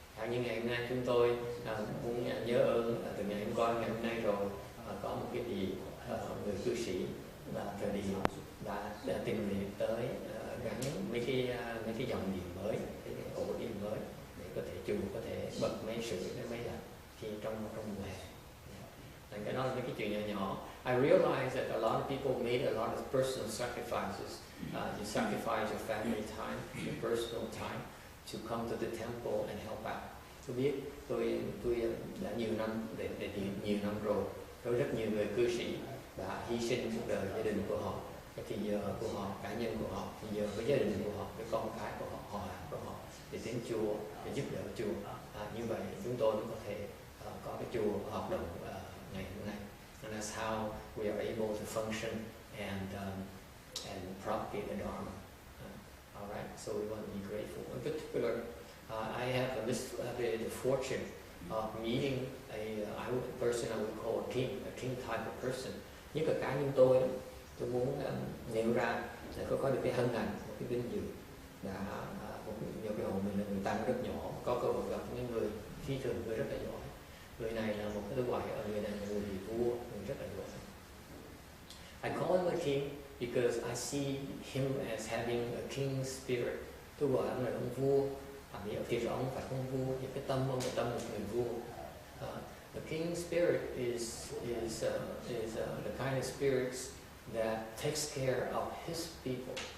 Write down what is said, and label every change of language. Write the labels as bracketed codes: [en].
[vi] Như ngày hôm nay chúng tôi muốn nhớ ơn từ ngày hôm qua, ngày hôm nay rồi có một cái vị người cư sĩ thời điểm đã tìm việc tới gắn mấy cái dòng điện mới, cái ổ điện mới để có thể chùa có thể bật máy sưởi máy lạnh khi trong mùa hè. Thành cái đó là mấy cái chuyện nhỏ. [en] I realize that a lot of people made a lot of personal sacrifices. You sacrifice your family time, your personal time to come to the temple and help out. [vi] Tôi biết tôi đã nhiều năm để nhiều năm rồi, có rất nhiều người cư sĩ đã hy sinh cuộc đời gia đình của họ, cái thì giờ của họ, cá nhân của họ, thì giờ với gia đình của họ, với con cái của họ, họ hàng của họ để đến chùa để giúp đỡ chùa. Như vậy chúng tôi mới có thể có cái chùa hoạt động ngày hôm nay. [en] And that's how we are able to function and propagate the Dharma. All right, so we want to be grateful. In particular, I have the fortune of meeting a person I would call a king type of person. [vi] Nhất là cá nhân tôi muốn nêu ra để có được cái hân hạnh, một cái vinh dự đã nhiều cái hội mình là người tăng rất nhỏ, có cơ hội gặp những người phi thường, người rất là giỏi. Người này là một cái loại, người này là người vị vua, người rất là giỏi. [en] I call him a king because I see him as having a king spirit. [vi] Tôi gọi ông là ông vua. Thì rõ ông phải ông vua, những cái tâm ông là tâm một người vua. [en] The king spirit is the kind of spirits that takes care of his people.